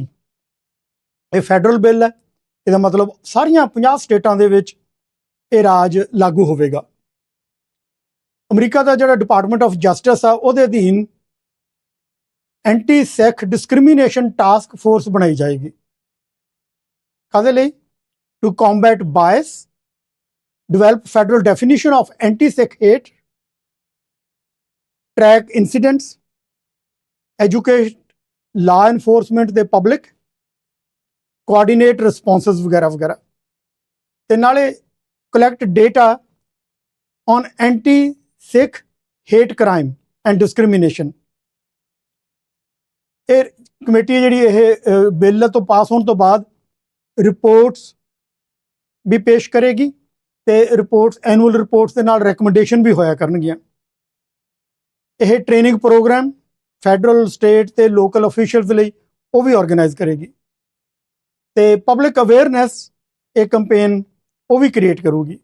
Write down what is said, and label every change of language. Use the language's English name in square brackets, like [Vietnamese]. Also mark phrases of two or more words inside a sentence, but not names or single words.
[Punjabi] ਇਹ [English] federal bill [Punjabi] ਹੈ, ਇਹਦਾ ਮਤਲਬ ਸਾਰੀਆਂ 50 ਸਟੇਟਾਂ ਦੇ ਵਿੱਚ ਇਹ ਰਾਜ ਲਾਗੂ ਹੋਵੇਗਾ। ਅਮਰੀਕਾ ਦਾ ਜਿਹੜਾ ਡਿਪਾਰਟਮੈਂਟ ਆਫ ਜਸਟਿਸ ਆ, ਉਹਦੇ ਅਧੀਨ ਐਂਟੀ ਸਿੱਖ ਡਿਸਕ੍ਰਿਮੀਨੇਸ਼ਨ ਟਾਸਕ ਫੋਰਸ ਬਣਾਈ ਜਾਏਗੀ। ਕਾਹਦੇ ਲਈ? [English] to combat bias, develop federal definition of anti-Sikh hate, track incidents, educate law enforcement the public, coordinate responses [Hindi] वगैरह वगैरह, [Punjabi] ਤੇ ਨਾਲੇ [English] collect data on anti-Sikh hate crime and discrimination। [Punjabi] ਇਹ ਕਮੇਟੀ ਜਿਹੜੀ ਇਹ ਬਿੱਲ ਤੋਂ ਪਾਸ ਹੋਣ ਤੋਂ ਬਾਅਦ ਰਿਪੋਰਟਸ ਵੀ ਪੇਸ਼ ਕਰੇਗੀ, ਤੇ ਰਿਪੋਰਟਸ, [English] annual reports [Punjabi] ਦੇ ਨਾਲ ਰეკਮੈਂਡੇਸ਼ਨ ਵੀ ਹੋਇਆ ਕਰਨਗੀਆਂ। ਇਹ [English] training program federal, state [Punjabi] ਤੇ [English] local officials [Punjabi] ਲਈ ਉਹ ਵੀ ਆਰਗੇਨਾਈਜ਼ ਕਰੇਗੀ, ਤੇ [English] public awareness [Punjabi] ਇਹ ਕੰਪੇਨ ਉਹ ਵੀ ਕ੍ਰੀਏਟ ਕਰੂਗੀ।